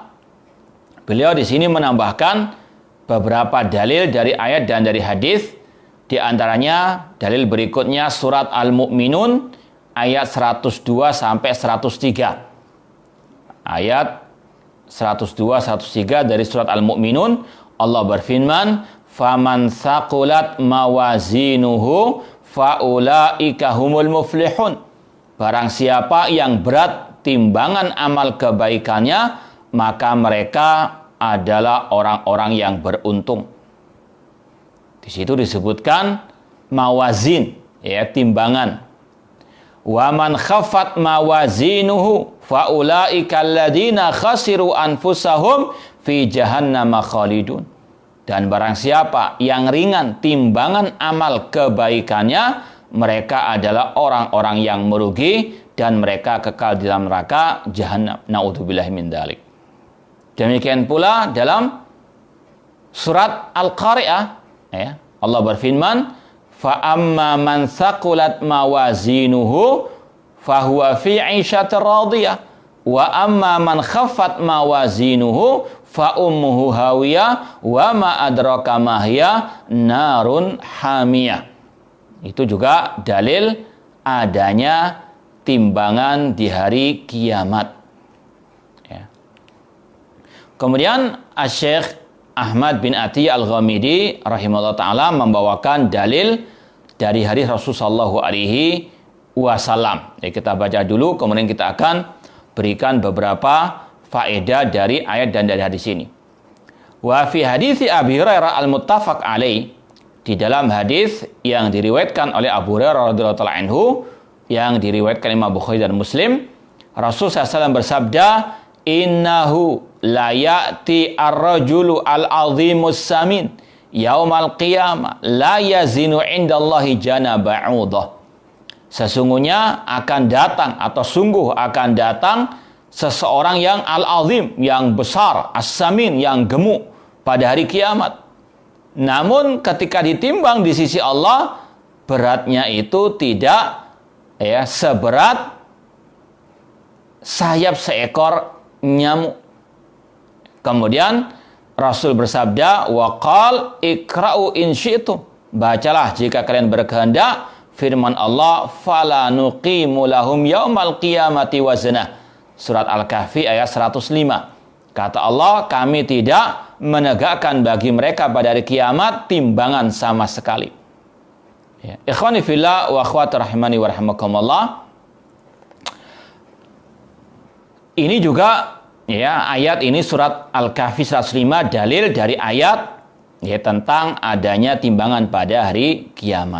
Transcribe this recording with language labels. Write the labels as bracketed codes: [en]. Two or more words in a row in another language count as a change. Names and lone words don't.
[id] Beliau di sini menambahkan beberapa dalil dari ayat dan dari hadis. Di antaranya dalil berikutnya surat Al-Mu'minun ayat 102 sampai 103. Ayat 102 103 dari surat Al-Mu'minun, Allah berfirman, [ar] "فمن ثقلت موازينه فأولئك هم المفلحون." [id] Barang siapa yang berat timbangan amal kebaikannya, maka mereka adalah orang-orang yang beruntung. Di situ disebutkan mawazin, timbangan. [ar] ومن خفت موازينه فأولئك الذين خسروا أنفسهم في جهنم خالدون. [id] Dan barang siapa yang ringan timbangan amal kebaikannya, mereka adalah orang-orang yang merugi dan mereka kekal di dalam neraka jahannam. [ar] نعوذ بالله من ذلك. [id] Demikian pula dalam surat Al-Qari'ah, Allah berfirman, [ar] فأما من ثقلت موازينه فهو في عيشة راضية وأما من خفت موازينه فأمه هاوية وما أدراك ما هيه نار حامية. [id] Itu juga dalil adanya timbangan di hari kiamat. Kemudian Asy-Syaikh Ahmad bin Atiyah Al-Ghamidi [ar] رحمه الله تعالى [id] membawakan dalil dari hadis Rasulullah SAW. Kita baca dulu, kemudian kita akan berikan beberapa faedah dari ayat dan dari hadis ini. [ar] وفي حديث أبي هريرة المتفق عليه, [id] di dalam hadis yang diriwayatkan oleh Abu Hurairah [ar] رضي الله تعالى عنه, [id] yang diriwayatkan Imam Bukhari dan Muslim, Rasul SAW bersabda, [ar] إنه ليأتي الرجل العظيم السمين يوم القيامة لا يزن عند الله جناح بعوضة [id] Sesungguhnya akan datang atau sungguh akan datang seseorang yang al-azim, yang besar, as-samin, yang gemuk pada hari kiamat. Namun ketika ditimbang di sisi Allah, beratnya itu tidak seberat sayap seekor nyamuk. Kemudian Rasul bersabda, [ar] وقال اقرؤوا إن شئتم. [id] Bacalah jika kalian berkehendak firman Allah, [ar] فلا نقيم لهم يوم القيامة وزنا. [id] Surat Al-Kahfi ayat 105. Kata Allah, kami tidak menegakkan bagi mereka pada hari kiamat timbangan sama sekali. Ya. [ar] إخواني في الله وأخواتي رحمني ورحمكم الله. [id] Ini juga ayat ini surat Al-Kahfi 105 dalil dari ayat tentang adanya timbangan pada hari kiamat.